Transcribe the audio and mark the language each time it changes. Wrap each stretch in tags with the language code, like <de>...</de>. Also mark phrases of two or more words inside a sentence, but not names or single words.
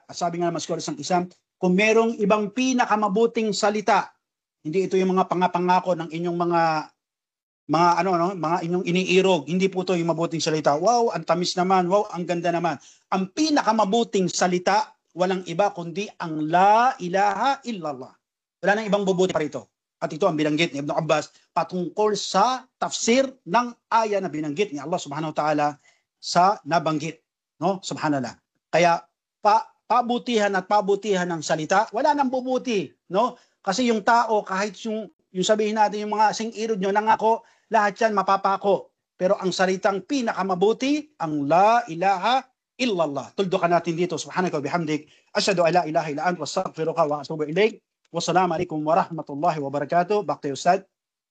<tl>Sabi nga naman sa isang kung merong ibang pinakamabuting salita, hindi ito yung mga pangako ng inyong mga inyong iniirog. Hindi po ito yung mabuting salita. Wow, ang tamis naman. Wow, ang ganda naman. Ang pinakamabuting salita, walang iba kundi ang</tl> <ar>لا إله إلا الله.</ar> <tl>Wala nang ibang bubuti pa rito. At ito ang binanggit ni Ibn Abbas patungkol sa tafsir ng aya na binanggit ni</tl> <ar>الله سبحانه وتعالى</ar> <tl>sa nabanggit. No? Subhanallah. Kaya pabutihan at pabutihan ng salita, wala nang bubuti. No? Kasi yung tao, kahit yung sabihin natin yung mga sing-irod nyo, nangako, lahat yan mapapako. Pero ang salitang pinakamabuti, ang</tl> <ar>لا إله إلا الله.</ar> <tl>Tuldukan natin dito.</tl> <ar>سبحانك وبحمدك. أشهد أن لا إله إلا أنت، وأستغفرك وأتوب إليك. والسلام عليكم ورحمة الله وبركاته.</ar> <en>Back to you, Ustad.</en>